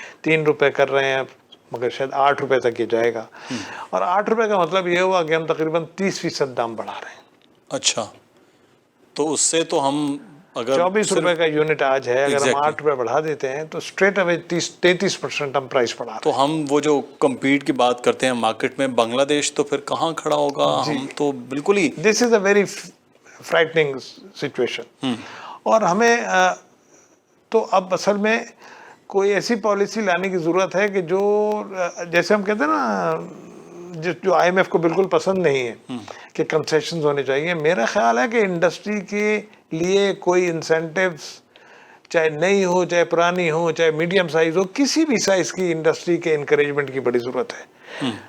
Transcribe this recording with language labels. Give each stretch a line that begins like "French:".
Urdu: 3 روپے کر رہے ہیں مگر شاید 8 روپے تک یہ جائے گا. اور 8 روپے کا مطلب یہ ہوا کہ ہم تقریباً 30% دام بڑھا رہے ہیں. اچھا، تو اس سے تو ہم اگر 24 روپے کا یونٹ آج ہے، اگر ہم 8 روپے بڑھا دیتے ہیں تو اسٹریٹ اوے 33% ہم پرائس بڑھا رہے ہیں. تو ہم وہ جو کمپیٹ کی بات کرتے ہیں مارکیٹ میں، بنگلہ دیش تو پھر کہاں کھڑا ہوگا؟ ہم تو بالکل ہی
English: This is a very frightening situation.
Urdu: اور ہمیں تو اب اصل میں کوئی ایسی پالیسی لانے کی ضرورت ہے کہ جو جیسے ہم کہتے ہیں نا جو IMF کو بالکل پسند نہیں ہے کہ کنسیشنز ہونے چاہیے. میرا خیال ہے کہ انڈسٹری کے لیے کوئی انسینٹیوز چاہے نئی ہو چاہے پرانی ہو چاہے میڈیم سائز ہو، کسی بھی سائز کی انڈسٹری کے انکریجمنٹ کی بڑی ضرورت ہے.